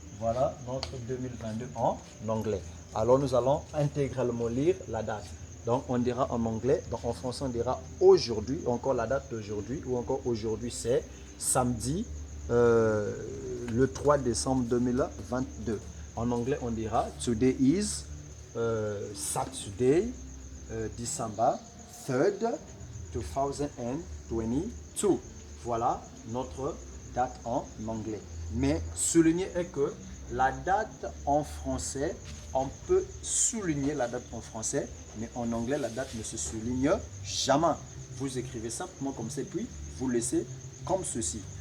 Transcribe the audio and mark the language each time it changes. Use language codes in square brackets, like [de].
[fr] Voilà notre 2022 en anglais. Alors, nous allons intégralement lire la date. Donc, on dira en anglais, donc en français, on dira aujourd'hui, encore la date d'aujourd'hui, ou encore aujourd'hui, c'est samedi, le 3 décembre 2022. En anglais, on dira [en] today is Saturday, December 3rd, 2022. [fr] Voilà notre date en anglais. Mais souligner est que la date en français, on peut souligner la date en français, mais en anglais, la date ne se souligne jamais. Vous écrivez simplement comme ça, puis vous laissez comme ceci.